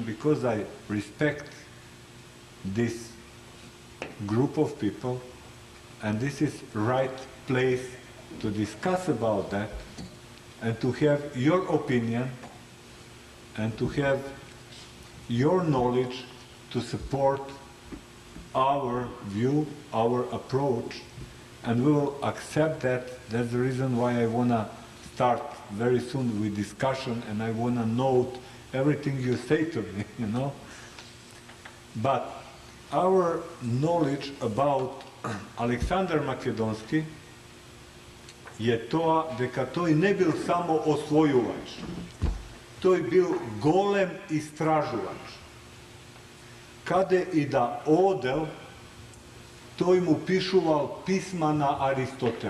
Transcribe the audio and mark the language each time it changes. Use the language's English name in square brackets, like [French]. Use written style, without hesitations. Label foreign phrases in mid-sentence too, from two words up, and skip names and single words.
[English] because I respect this group of people, and this is right place to discuss about that and to have your opinion and to have your knowledge to support our view, our approach, and we will accept that. That's the reason why I want to start very soon with discussion, and I want to note everything you say to me, you know. But our knowledge about [Macedonian] Aleksandar Makedonski je to дека тој не бил само освојувач, тој бил голем истражувач. Каде и да одел, тој му пишувал писма на Аристотел.